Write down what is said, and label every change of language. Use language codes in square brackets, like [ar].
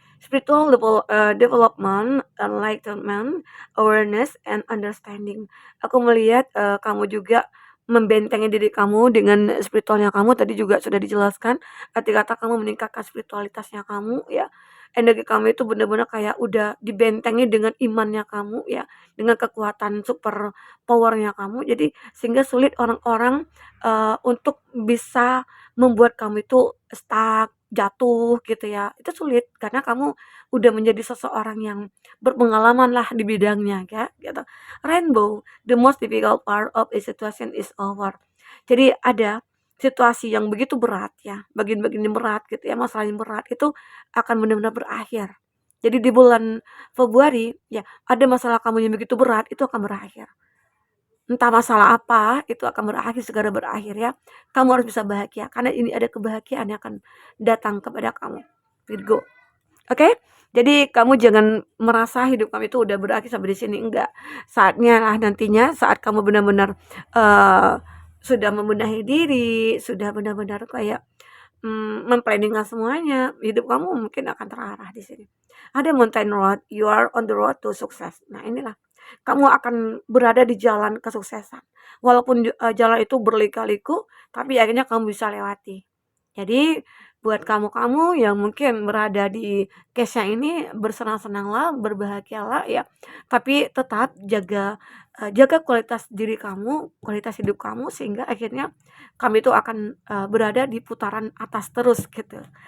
[en] spiritual development, enlightenment, awareness, and understanding. [id] Aku melihat kamu juga membentengi diri kamu dengan spiritualnya kamu. Tadi juga sudah dijelaskan ketika kamu meningkatkan spiritualitasnya kamu, ya, energi kamu itu benar-benar kayak udah dibentengi dengan imannya kamu, ya, dengan kekuatan super powernya kamu. Jadi sehingga sulit orang-orang untuk bisa membuat kamu itu stuck, jatuh gitu ya. Itu sulit karena kamu udah menjadi seseorang yang berpengalaman lah di bidangnya ya gitu. [en] Rainbow, the most difficult part of a situation is over. [id] Jadi ada situasi yang begitu berat ya, bagian-bagian yang berat gitu ya, masalah yang berat itu akan benar-benar berakhir. Jadi di bulan Februari ya, ada masalah kamu yang begitu berat itu akan berakhir. Entah masalah apa, itu akan berakhir, segera berakhir ya. Kamu harus bisa bahagia, karena ini ada kebahagiaan yang akan datang kepada kamu, Virgo. Oke? Jadi kamu jangan merasa hidup kamu itu udah berakhir sampai di sini, enggak. Saatnya lah nantinya saat kamu benar-benar sudah membenahi diri, sudah benar-benar kayak memplanning semuanya, hidup kamu mungkin akan terarah di sini. [en] Ada mountain road, you are on the road to success. [id] Nah, inilah kamu akan berada di jalan kesuksesan. Walaupun jalan itu berliku-liku, tapi akhirnya kamu bisa lewati. Jadi buat kamu-kamu yang mungkin berada di case-nya ini, bersenang-senanglah, berbahagialah ya. Tapi tetap jaga kualitas diri kamu, kualitas hidup kamu sehingga akhirnya kami itu akan berada di putaran atas terus gitu.